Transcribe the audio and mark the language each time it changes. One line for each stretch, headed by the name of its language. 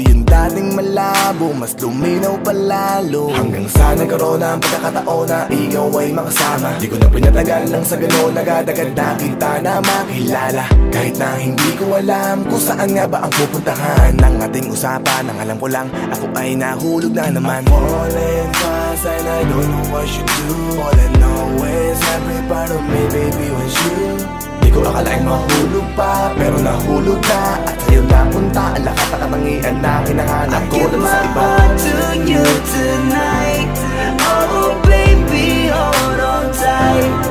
Filipino: Yung dating malabo, mas luminaw palalo. Hanggang sa nagkaroon ang pagkakataon na ikaw ay makasama. Di ko na pinatagal lang sa gano'n, nagadagad na kita na makilala. Kahit na hindi ko alam kung saan nga ba ang pupuntahan ng ating usapan. Ang alam ko lang, ako ay nahulog na naman.
English: I'm falling fast and I don't know what you do. All I know is every part of me, baby, was you.
Filipino: Di ko akalaing mahulog pa, pero nahulog na. At sa'yo napunta, ang lakas na katangian na kinahanap ko dun sa iba.
English: I give my heart to you tonight. Oh baby, hold on tight.